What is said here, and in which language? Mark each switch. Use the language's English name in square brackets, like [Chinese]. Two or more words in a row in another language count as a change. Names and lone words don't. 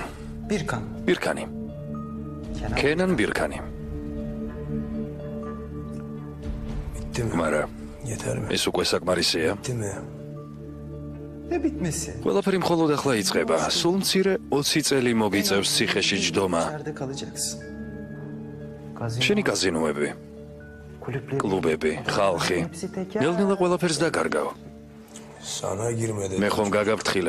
[Georgian] Birkan. ბირქანი. კენან ბირქანი. [Turkish] Bitti mi? [Georgian] მარა [Turkish] Yeter mi? [Georgian] ეს უკვე საკმარისია. [Turkish] Bitti mi? [Georgian] ყველაფერი მხოლოდ ახლა იწყება. სულ მცირე 20 წელი მოგიწევს ციხეში ჯდომა. შენი კაზინოები, კლუბები, ხალხი. ნელ-ნელა ყველაფერს დაკარგავ. მე ხომ გაგაფრთხილე.